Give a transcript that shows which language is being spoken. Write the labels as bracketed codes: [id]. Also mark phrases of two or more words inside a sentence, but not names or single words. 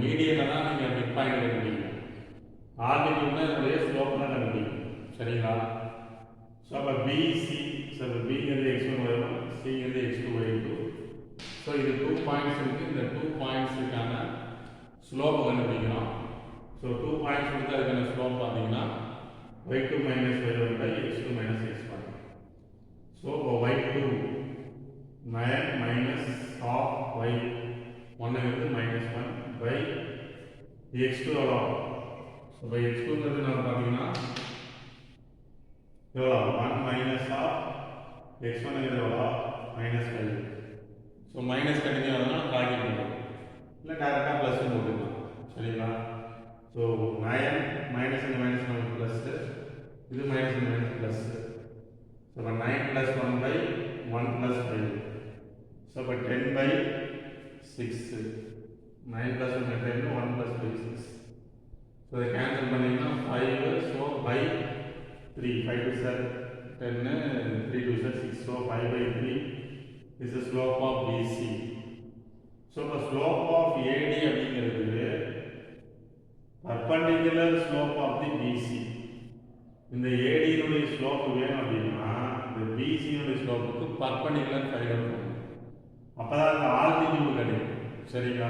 [ta] மீடியனில் தான் நீங்கள் [en] mid point [ta] கண்டுபிடிக்கணும். ஆல்டிடியூட்னா இதனுடைய ஸ்லோப் தான் கண்டுபிடிக்கணும். சரிங்களா? ஸோ அப்போ பிசி. ஸோ இப்போ பிங்கிறது x1 y1, சிங்கிறது x2 y2. ஸோ இது 2 பாயிண்ட்ஸ் இருக்குது. இந்த 2 பாயிண்ட்ஸுக்கான ஸ்லோப்பை கண்டுபிடிக்கணும். ஸோ 2 பாயிண்ட்ஸ் கொடுத்து அதுக்கான ஸ்லோப் பார்த்தீங்கன்னா [en] y2 minus y1 by x2 minus x1. ஸோ y2 9 minus half y1 is minus 1 by x2 எவ்வளோ? [ta] ஸோ by x2ங்கிறது நம்ம பார்த்தீங்கன்னா எவ்வளோ? [en] 1 minus half [ta] x1ங்கிறது எவ்வளோ? minus 5. ஸோ மைனஸ் கண்டினியூ ஆகுதுன்னா ப்ராக்கெட் பண்ணுறோம், இல்லை டேரெக்டாக ப்ளஸ் போட்டுக்கலாம். சரிங்களா? ஸோ 9 மைனஸ் இந்த மைனஸ் நமக்கு ப்ளஸ்ஸு, இது மைனஸ் இந்த மைனஸ் ப்ளஸ்ஸு. ஸோ இப்போ 9 + 1 by 1 + 5. ஸோ இப்போ 10 by 6. 9 + 1 10, 1 + 5 6. ஸோ இதை கேன்சல் பண்ணிங்கன்னா 5. ஸோ by 3. 5 2 சார் 10, 3 2 சார் 6. [en] ஸோ 5 by 3 is the slope of BC. ஸோ இப்போ slope of AD அப்படிங்கிறது perpendicular slope of the BC. [ta] இந்த ஏடியினுடைய ஸ்லோப் வேணும் அப்படின்னா இந்த பிசியினுடைய ஸ்லோப்புக்கு பர்பண்டிகுலர் [en] find out [ta] பண்ணணும். அப்போ தான் அந்த ஆல்டிடியூட் கிடைக்கும். சரிங்களா?